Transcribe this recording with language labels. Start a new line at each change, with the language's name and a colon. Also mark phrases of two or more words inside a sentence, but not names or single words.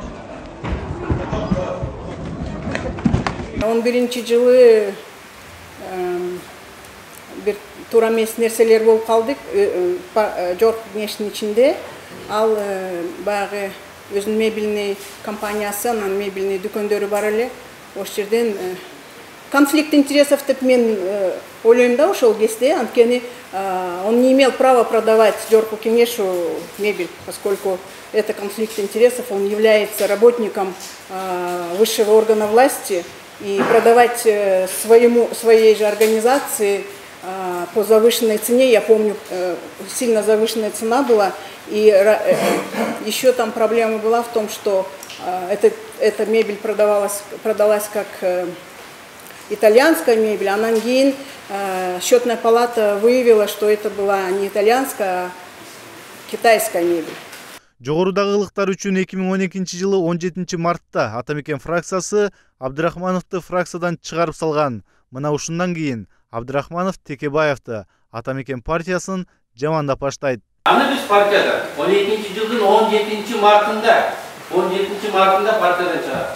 Kyrgyz: 11 жылы бир туура эмес нерселер болуп калдык. Жогорку кеңештин ичинде ал баягы өзүнүн мебельный компаниясы, анан мебельный дүкөндөрү бар эле. Ошол жерден
Russian: конфликт интересов
Kyrgyz: деп мен ойлойм да ошол кезде, анткени
Russian: он не имел права продавать
Kyrgyz: жогорку
Russian: кеңешу мебель, поскольку это конфликт интересов, он является работником высшего органа власти, и продавать своей же организации по завышенной цене, я помню, сильно завышенная цена была, и еще там проблема была в том, что эта мебель продалась как итальянская мебель, а нангин счетная палата выявила, что это была не итальянская, а китайская мебель.
Kyrgyz: Жогорудагы ылыктар үчүн 2012 жылы 17 мартта Атамекен фракциясы Абдрахмановду фракциядан чыгарып салган. Мына ушундан кийин Абдрахманов Текебаевди Атамекен партиясын жамандап баштайт. Аны биз партияда 12 жылдын 17 мартында 17 мартында партиядан чыгат.